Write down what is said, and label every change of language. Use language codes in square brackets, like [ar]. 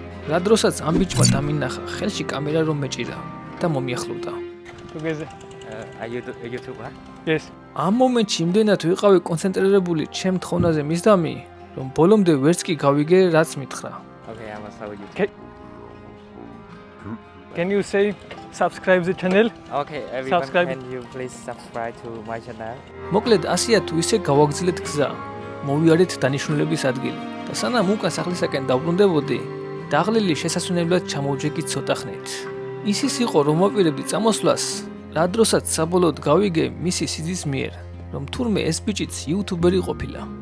[ka] რა დროსაც ამ ბიჭმა დამინახა ხელში კამერა რომ მეჭირა და მომიახლოვდა. [en] Are you a YouTuber? Yes. [ka] ამ მომენტში იმდენად ვიყავი კონცენტრირებული ჩემ თხოვნაზე მისდამი, რომ ბოლომდე ვერც კი გავიგე, რაც მითხრა. [en] Okay, I will show you. Can you say subscribe the channel? Okay, everyone, Subscribe. can you please subscribe to my channel? [ka] მოკლედ ასია თუ ისე გავაგრძელეთ გზა. მოვიარეთ დანიშნულების ადგილი და სანამ უკან სახლისაკენ დავბრუნდებოდი, დაღლილი შესასვენებლად ჩამოვჯექი ცოტა ხნით. ისიც იყო რომ მოპირებდი წამოსვლას, რა დროსაც საბოლოოდ გავიგე მისი სიძის მიერ, რომ თურმე ეს ბიჭიც იუთუბერი ყოფილა.